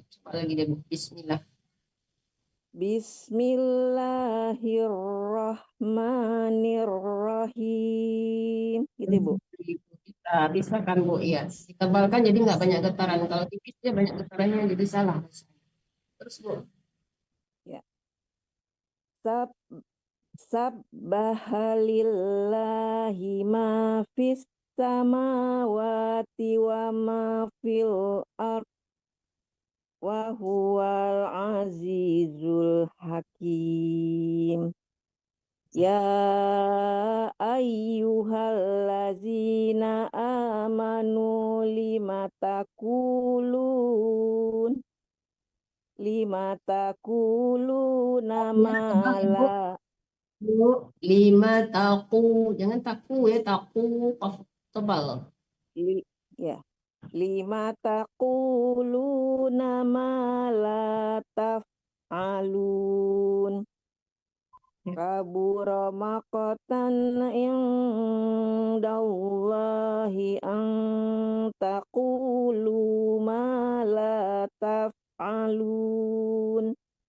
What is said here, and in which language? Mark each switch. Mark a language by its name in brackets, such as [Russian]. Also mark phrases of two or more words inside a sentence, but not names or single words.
[Indonesian] Coba lagi deh Bu. Bismillah. [Arabic] بسم الله الرحمن الرحيم. [Indonesian] Gitu Bu. Bisa kan Bu, iya. Ditebalkan jadi nggak banyak getaran. Kalau tipis dia banyak getarannya, jadi salah. Terus Bu. Ya. [Arabic] سبح لله ما في السماوات وما في الأرض وهو العزيز الحكيم. يا أيها الذين آمنوا لم تقولون ما لا [Indonesian] Bu, 5 taku, jangan taku ya, taku tebal. ya. [Arabic] لم تقولون ما لا تفعلون. كبر مقتا عند الله أن تقولوا ما لا تفعلون.